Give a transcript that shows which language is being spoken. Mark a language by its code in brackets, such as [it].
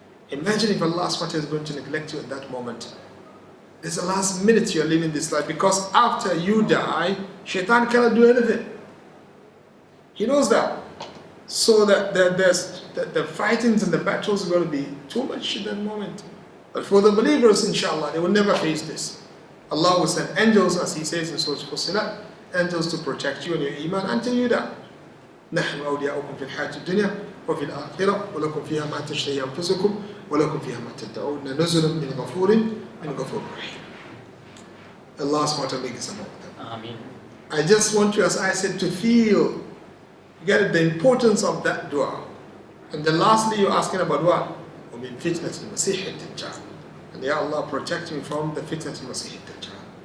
[en] Imagine if Allah SWT is going to neglect you at that moment. It's the last minute you're living this life, because after you die, shaitan cannot do anything. He knows that. So that the fightings and the battles are going to be too much in that moment. But for the believers, inshallah, they will never face this. Allah will send angels, as He says in Surah Fussilat, angels to protect you and your iman until you die. [ar] نحن أولياؤكم في الحياة الدنيا وفي الآخرة ولكم فيها ما تشتهي أنفسكم ولكم فيها ما تدعون نزلا من غفور رحيم. [en] Allah SWT make us among them. Amen. I just want you, as I said, to feel, get the importance of that dua. And then lastly, you're asking about what? [ar] وَمِن فِتْنَةِ الْمَسِيحِ الدَّجَّالِ. [en] And ya Allah, protect me from the fitnat al-Masih al-Dajjal.